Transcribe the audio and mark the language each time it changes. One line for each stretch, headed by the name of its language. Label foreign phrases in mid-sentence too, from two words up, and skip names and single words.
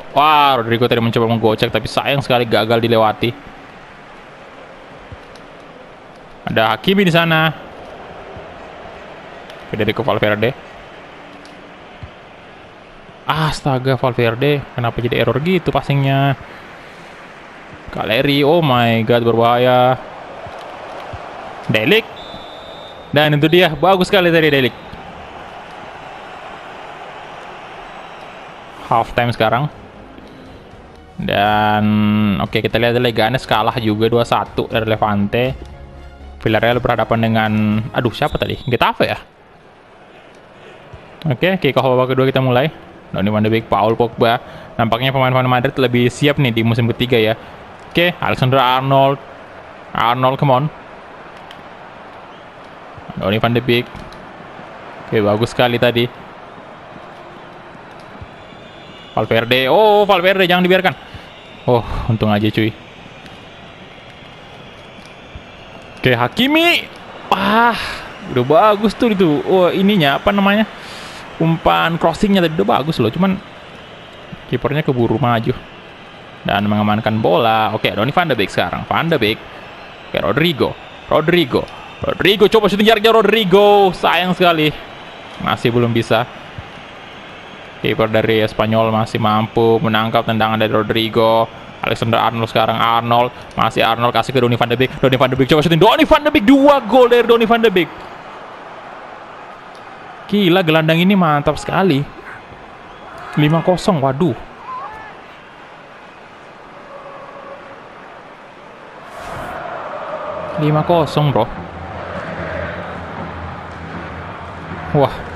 Indonesian: Wah, Rodrigo tadi mencoba menggocek tapi sayang sekali gagal dilewati. Ada Hakimi di sana. Federico Valverde. Astaga, Valverde, kenapa jadi error gitu passingnya? Caleri,
English: oh my god,
Indonesian: berbahaya. Delik. Dan itu dia, bagus sekali tadi Delik.
English: Half time sekarang.
Indonesian: Dan oke, kita lihat Leganes kalah juga 2-1 dari Levante. Villarreal berhadapan dengan, aduh siapa tadi? Getafe ya? Oke,
English: kick off
Indonesian: babak kedua kita mulai. Donny van de Beek, Paul Pogba. Nampaknya pemain-pemain Madrid lebih siap nih di musim ketiga ya. Oke,
English: Alexander Arnold. Arnold, come on.
Indonesian: Donny van de Beek. Oke, bagus sekali tadi. Valverde. Oh, Valverde jangan dibiarkan. Oh, untung aja cuy. Oke, Hakimi. Wah, udah bagus tuh itu. Oh, ininya apa namanya? Umpan crossingnya tadi udah bagus loh, cuman kipernya keburu maju dan mengamankan bola. Oke, Donny van de Beek sekarang. Van de Beek. Oke, Rodrigo coba syuting jaraknya. Rodrigo sayang sekali masih belum bisa. Kiper dari Espanyol masih mampu menangkap tendangan dari Rodrigo. Alexander Arnold sekarang. Masih Arnold kasih ke Donny van de Beek. Donny van de Beek coba syuting. Donny van de Beek, 2 gol dari Donny van de Beek. Gila, gelandang ini mantap sekali. 5-0, waduh. Bro. Wah.